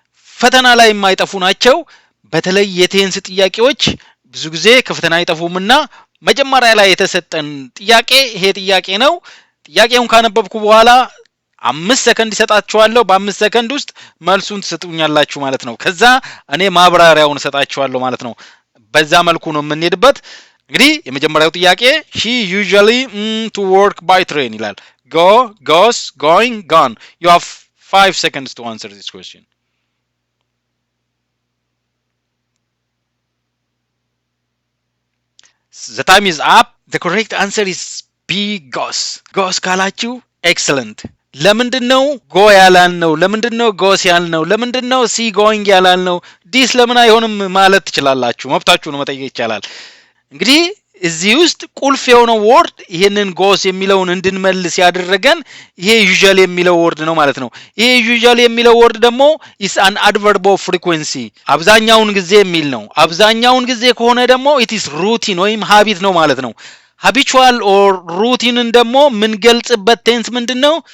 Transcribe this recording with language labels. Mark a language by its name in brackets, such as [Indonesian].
[Amharic] ፈተና ላይ የማይጠፉ ናቸው። በተለይ የቴንስ ጥያቄዎች ብዙ ጊዜ ከፈተና አይጠፉምና መጀመሪያ ላይ የተሰጠን ጥያቄ ይሄ ጥያቄ ነው። ጥያቄውን ካነበብኩ በኋላ 5 ሰከንድ ይሰጣችኋለሁ። በ5 ሰከንድ ውስጥ መልሱን ትሰጡኛላችሁ ማለት ነው። ከዛ እኔ ማብራሪያውን እሰጣችኋለሁ ማለት ነው። በዛ መልኩ ነው የምንሄድበት። እንግዲህ የመጀመሪያው ጥያቄ [English] she usually to work by train [Amharic] ይላል። [English] go, goes, going, gone. You have 5 seconds to answer this question. The time is up. The correct answer is B, goes. goes [Amharic] ካላችሁ [English] excellent. [Amharic] ለምንድነው go ያላልነው? ለምንድነው goes ያልነው? ለምንድነው [English] see going [Amharic] ያላልነው? ዲስ ለምን አይሆንም ማለት ትችላላችሁ። መብታችሁ ነው፣ መጠየቅ ይቻላል። እንግዲህ እዚህ ውስጥ ቁልፍ የሆነው ወርድ ይሄንን goes የሚለውን እንድንመልስ ያደረገን ይሄ usually የሚለው ወርድ ነው ማለት ነው። ይሄ usually የሚለው ወርድ ደግሞ [English] is an adverb of frequency [Amharic] አብዛኛውን ጊዜ የሚል ነው። አብዛኛውን ጊዜ ከሆነ ደግሞ [English] it is routine [Amharic] ወይም habit ነው ማለት ነው። [English] habitual or routine [Amharic] ደግሞ ምን ገልጽበት ቴንስ ምንድነው?